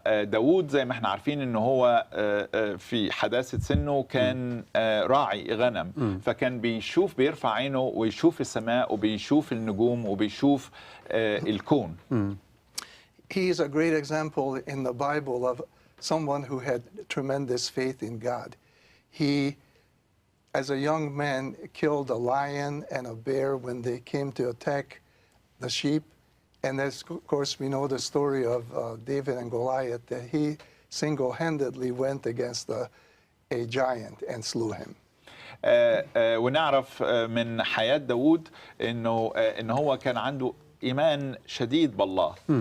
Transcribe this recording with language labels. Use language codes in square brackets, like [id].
[ar] داود زي ما احنا عارفين انه هو في حداثة سنه كان راعي غنم، فكان بيرفع عينه ويشوف السماء وبيشوف النجوم وبيشوف الكون. [en] He is a great example in the Bible of someone who had tremendous faith in God. He, as a young man, killed a lion and a bear when they came to attack the sheep. And as, of course, we know the story of David and Goliath, that single-handedly went against a giant and slew him. [ar] ونعرف من حياة داود إن هو كان عنده إيمان شديد بالله.